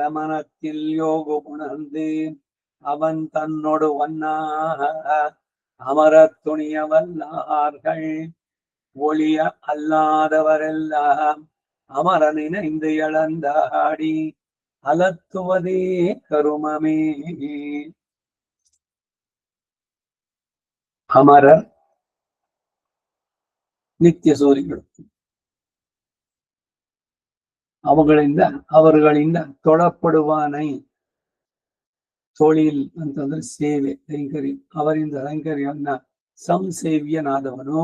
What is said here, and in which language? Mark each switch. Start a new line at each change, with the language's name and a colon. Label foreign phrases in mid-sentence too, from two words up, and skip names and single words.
Tamil: மனத்தில் யோகு உணர்ந்து அவன் தன்னோடு ஒன்னாக அமர துணியவல்லார்கள் ஒளிய அல்லாதவரெல்லாம் அமர நினைந்து இழந்தாடி அலத்துவதே கருமமே.
Kannada: அமரர் ನಿತ್ಯ ಸೂರಿಗಳು, ಅವರುಗಳಿಂದ
Tamil: தொழப்படுவானை தொழில்
Kannada: ಅಂತಂದ್ರೆ ಸೇವೆ, ಕೈಂಕರ್ಯ, ಅವರಿಂದ ಕೈಂಕರ್ಯವನ್ನ ಸಂಸೇವ್ಯನಾದವನು.